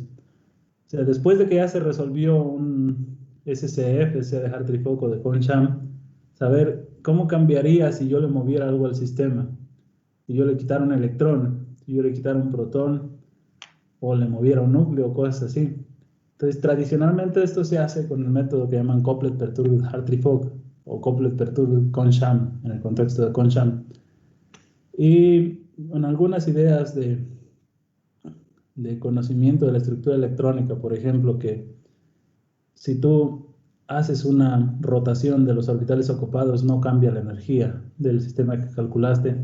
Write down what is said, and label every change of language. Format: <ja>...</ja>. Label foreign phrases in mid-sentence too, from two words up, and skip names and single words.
<es>O sea, después de que ya se resolvió un SCF, sea de Hartree-Fock o de Kohn-Sham, saber cómo cambiaría si yo le moviera algo al sistema, si yo le quitara un electrón, si yo le quitara un protón, o le moviera un núcleo, cosas así. Entonces, tradicionalmente esto se hace con el método que llaman Couplet Perturbed Hartree-Fock o Couplet Perturbed Kohn-Sham, en el contexto de Kohn-Sham. Y con algunas ideas de conocimiento de la estructura electrónica, por ejemplo, que si tú haces una rotación de los orbitales ocupados, no cambia la energía del sistema que calculaste.</es>